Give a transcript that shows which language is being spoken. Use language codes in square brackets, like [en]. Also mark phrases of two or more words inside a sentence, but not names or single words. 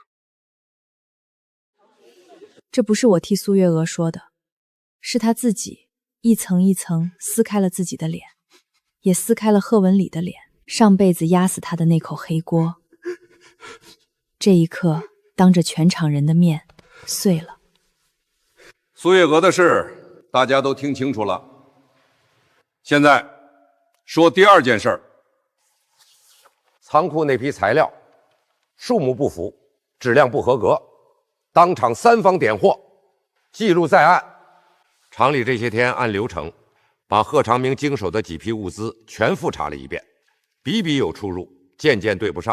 [zh] 這不是我替蘇月娥說的，是他自己一層一層撕開了自己的臉，也撕開了賀文禮的臉，上輩子壓死他的那口黑鍋，這一刻當着全場人的面碎了。蘇月娥的事大家都聽清楚了，現在說第二件事兒。倉庫那批材料數目不符，質量不合格，當場3方點貨，記錄在案。厂裡這些天按流程把賀長明經手的幾批物資全複查了一遍，筆筆有出入，件件對不上。